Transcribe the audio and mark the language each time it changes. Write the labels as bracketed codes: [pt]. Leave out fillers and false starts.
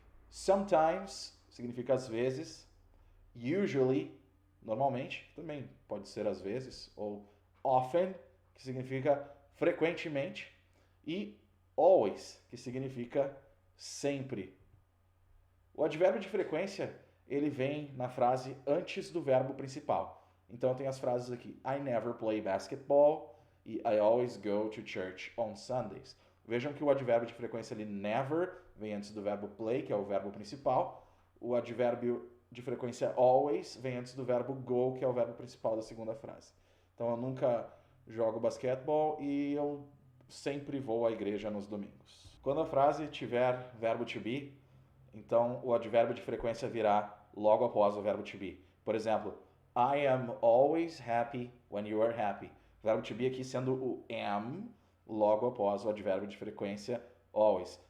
[pt] Sometimes, significa às vezes. Usually, normalmente, também pode ser às vezes. Ou often, que significa frequentemente. E always, que significa sempre. O advérbio de frequência, ele vem na frase antes do verbo principal. Então tem as frases aqui: [en] I never play basketball [pt] e [en] I always go to church on Sundays. [pt] Vejam que o advérbio de frequência ali never vem antes do verbo play, que é o verbo principal. O advérbio de frequência always vem antes do verbo go, que é o verbo principal da segunda frase. Então eu nunca jogo basquetebol e eu sempre vou à igreja nos domingos. Quando a frase tiver verbo to be, então o advérbio de frequência virá logo após o verbo to be. Por exemplo, [en] I am always happy when you are happy. [pt] O verbo to be aqui sendo o am logo após o advérbio de frequência always.